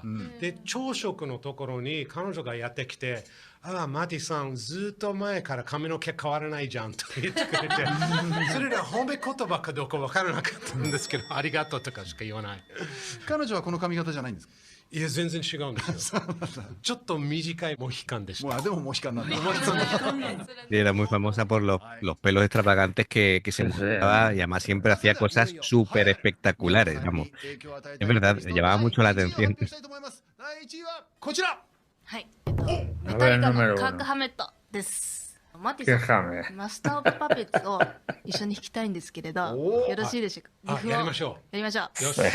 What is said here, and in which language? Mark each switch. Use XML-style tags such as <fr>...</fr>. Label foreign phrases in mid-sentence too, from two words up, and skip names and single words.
<ja>で、朝食のところに彼女がやってきて、ああ、マティさん、ずっと前から髪の毛変わらないじゃんと言ってくれて、それで褒め言葉かどうかわからなかったんですけど、ありがとうとかしか言わない。彼女はこの髪型じゃないんですか。いや、全然違うんですよ。ちょっと短いモヒカンでした。もうでもモヒカンなんだ。</ja> <es>Y era muy famosa por los pelos extravagantes que se montaba y además siempre hacía cosas súper espectaculares, vamos. Es verdad, llamaba mucho la atención.</es> <ja>第1位はこちら。はい。メタリカのカーク・ハメットです。マティさん、マスター・オブ・パペッツを一緒に弾きたいんですけれど、よろしいでしょうか。あ、やりましょう。やりましょう。よし。</ja>